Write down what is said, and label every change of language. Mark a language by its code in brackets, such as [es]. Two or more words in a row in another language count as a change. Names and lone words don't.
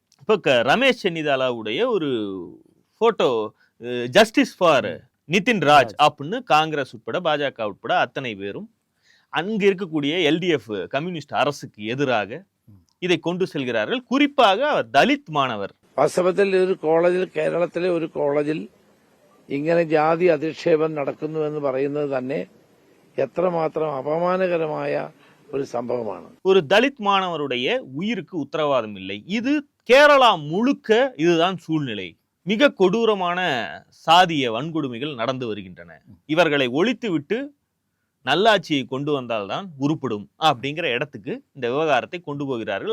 [ta] இப்ப ரமேஷ் சென்னிதாலாவுடைய ஒரு போட்டோ, [en] justice for [ta] நிதின் ராஜ் அப்படின்னு காங்கிரஸ் உட்பட பாஜக உட்பட அத்தனை பேரும் அங்கு இருக்கக்கூடிய எல்டிஎஃப் கம்யூனிஸ்ட் அரசுக்கு எதிராக இதை கொண்டு செல்கிறார்கள். குறிப்பாக அவர் தலித் மாணவர். [ml] വാസ്തവത്തിൽ ഒരു കോളേജിൽ, കേരളത്തിലെ ഒരു കോളേജിൽ ഇങ്ങനെ ജാതി അധിക്ഷേപം നടക്കുന്നു എന്ന് പറയുന്നത് തന്നെ എത്രമാത്രം അപമാനകരമായ [ta] ஒரு சம்பவமான. ஒரு தலித் மாணவருடைய உயிருக்கு உத்தரவாதம் இல்லை. இது கேரளா முழுக்க இதுதான் சூழ்நிலை. மிக கொடூரமான சாதிய வன்கொடுமைகள் நடந்து வருகின்றன. இவர்களை ஒழித்து விட்டு நல்லாட்சியை கொண்டு வந்தால்தான் உருப்படும் அப்படிங்கிற இடத்துக்கு இந்த விவகாரத்தை கொண்டு போகிறார்கள்.